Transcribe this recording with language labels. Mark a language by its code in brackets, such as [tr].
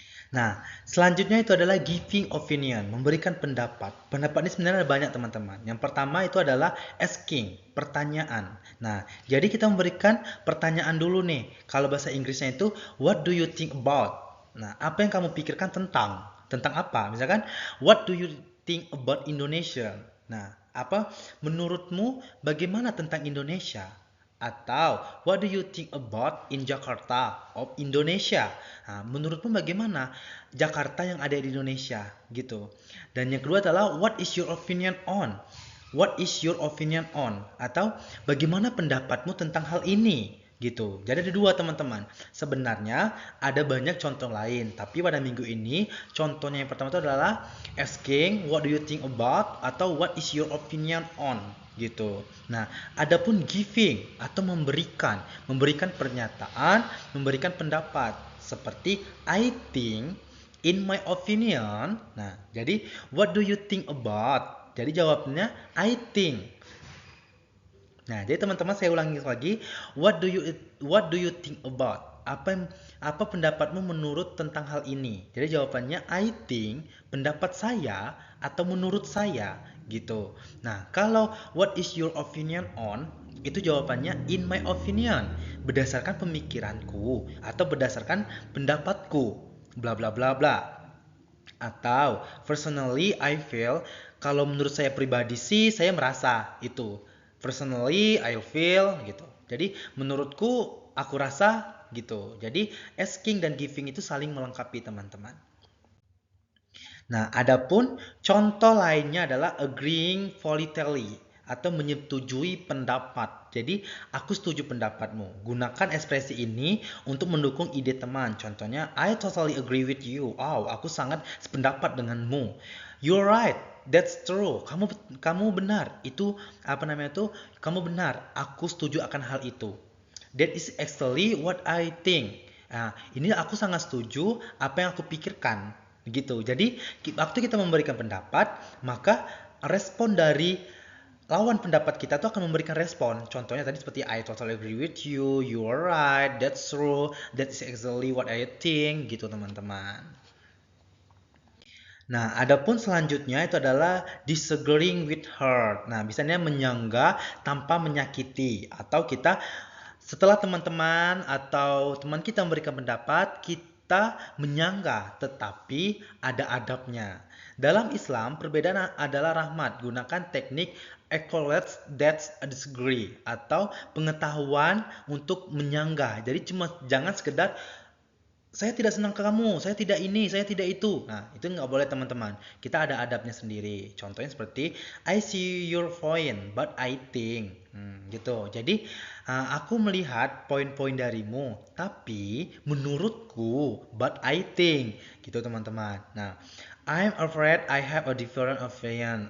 [id] Nah, selanjutnya itu adalah giving opinion, memberikan pendapat. Pendapat ini sebenarnya ada banyak teman-teman. Yang pertama itu adalah asking, pertanyaan. Nah, jadi kita memberikan pertanyaan dulu nih. Kalau bahasa Inggrisnya itu, [en] what do you think about? [id] Nah, apa yang kamu pikirkan tentang? Tentang apa? Misalkan, [en] what do you think about Indonesia? [id] Nah, apa menurutmu bagaimana tentang Indonesia? Atau [en] what do you think about in Jakarta of Indonesia? [id] Nah, menurutmu bagaimana Jakarta yang ada di Indonesia gitu. Dan yang kedua adalah [en] what is your opinion on? What is your opinion on? [id] Atau bagaimana pendapatmu tentang hal ini? Gitu. Jadi ada dua teman-teman. Sebenarnya ada banyak contoh lain, tapi pada minggu ini contohnya yang pertama itu adalah asking [en] what do you think about [id] atau [en] what is your opinion on [id] gitu. Nah, adapun giving atau memberikan pernyataan, memberikan pendapat seperti [en] I think, in my opinion. [id] Nah, jadi [en] what do you think about? [id] Jadi jawabnya [en] I think. [id] Nah, jadi teman-teman saya ulangi lagi, [en] what do you think about? [id] Apa pendapatmu menurut tentang hal ini? Jadi jawabannya [en] I think, [id] pendapat saya atau menurut saya gitu. Nah, kalau [en] what is your opinion on? [id] Itu jawabannya [en] in my opinion, [id] berdasarkan pemikiranku atau berdasarkan pendapatku. Bla bla bla bla. Atau [en] personally I feel, [id] kalau menurut saya pribadi sih saya merasa itu. [en] Personally I feel [id] gitu. Jadi menurutku aku rasa gitu. Jadi asking dan giving itu saling melengkapi teman-teman. Nah, adapun contoh lainnya adalah [en] agreeing voluntarily [id] atau menyetujui pendapat. Jadi, aku setuju pendapatmu. Gunakan ekspresi ini untuk mendukung ide teman. Contohnya, [en] I totally agree with you. [id] Oh, aku sangat sependapat denganmu. [en] You're right. That's true. [id] Kamu benar. Itu apa namanya itu? Kamu benar. Aku setuju akan hal itu. [en] That is actually what I think. [id] Nah, ini aku sangat setuju apa yang aku pikirkan. Gitu. Jadi, waktu kita memberikan pendapat, maka respon dari lawan pendapat kita tuh akan memberikan respon. Contohnya tadi seperti [en] I totally agree with you, you are right, that's true, that's exactly what I think, [id] gitu teman-teman. Nah, adapun selanjutnya itu adalah [en] disagreeing with her. [id] Nah, misalnya menyanggah tanpa menyakiti atau kita setelah teman-teman atau teman kita memberikan pendapat, kita menyanggah tetapi ada adabnya. Dalam Islam, perbedaan adalah rahmat. Gunakan teknik [en] acknowledge that disagree [id] atau pengetahuan untuk menyanggah. Jadi cuma jangan sekedar saya tidak senang ke kamu, saya tidak ini, saya tidak itu. Nah, itu nggak boleh teman-teman. Kita ada adabnya sendiri. Contohnya seperti, [en] I see your point, but I think. [id] Gitu. Jadi, aku melihat poin-poin darimu, tapi menurutku, [en] but I think. [id] Gitu teman-teman. [en] Nah, I'm afraid I have a different opinion.